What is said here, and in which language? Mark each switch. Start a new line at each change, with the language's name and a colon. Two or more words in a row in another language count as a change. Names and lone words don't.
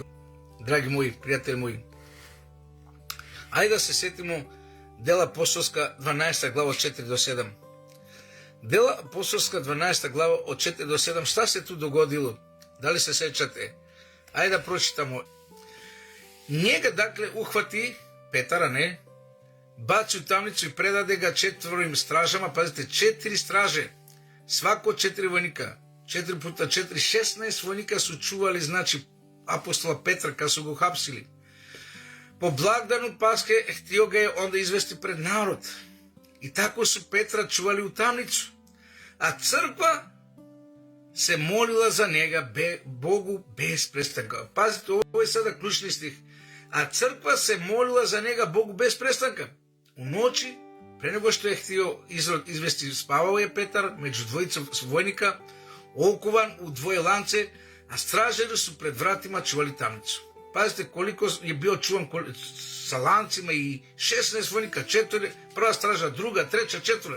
Serbian: Dragi moji, prijatelji moji, ajde da se sjetimo Dela apostolska 12. glava od 4 do 7. Dela apostolska 12. glava od 4 do 7. Šta se tu dogodilo? Da li se sećate? Ajde da pročitamo. Njega dakle uhvati Петара, не, баци у тамницу и предаде га четворим стражама, пазите, 4 страже, свако 4 војника, 4 пута 4, 16 војника су чували, значи, апостола Петра, кога су го хапсили. По блagdanu Пасхе хтио га е онда извести пред народ. И тако су Петра чували у тамницу. А црква се молила за нега Богу без престанка. Пазите, ово е сада клучни стих. А црква се молила за нега Богу без престанка. У ночи, pre nego što je htio izvesti, spavao je Petar među dvojica vojnika, okovan u dvoje lance, a stražari su pred vratima čuvali tamnicu. Pazite koliko je bio čuvan sa lancima i 16 vojnika, 4, prva straža, druga, treća, 4.